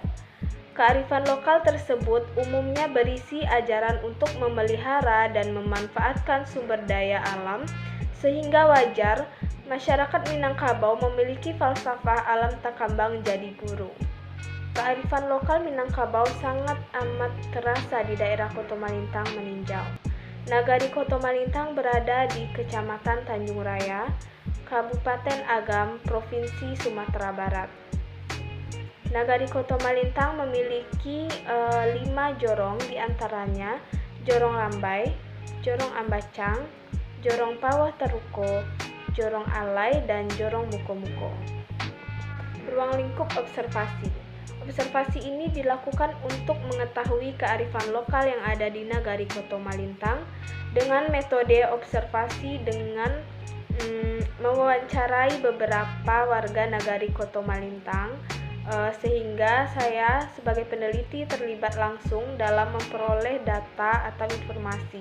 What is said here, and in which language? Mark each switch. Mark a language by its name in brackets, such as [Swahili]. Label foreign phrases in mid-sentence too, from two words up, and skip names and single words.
[Indonesian] Kearifan lokal tersebut umumnya berisi ajaran untuk memelihara dan memanfaatkan sumber daya alam, sehingga wajar masyarakat Minangkabau memiliki falsafah [Minangkabau] alam takambang jadi guru. [Indonesian] Kearifan lokal Minangkabau sangat amat terasa di daerah Koto Malintang meninjau. Nagari Koto Malintang berada di Kecamatan Tanjung Raya, Kabupaten Agam, Provinsi Sumatera Barat. Nagari Koto Malintang memiliki 5 jorong, diantaranya Jorong Lambai, Jorong Ambacang, Jorong Pawah Teruko, Jorong Alai, dan Jorong Muko-Muko. Ruang lingkup observasi. Observasi ini dilakukan untuk mengetahui kearifan lokal yang ada di Nagari Koto Malintang dengan metode observasi dengan mewawancarai beberapa warga Nagari Koto Malintang, sehingga saya sebagai peneliti terlibat langsung dalam memperoleh data atau informasi.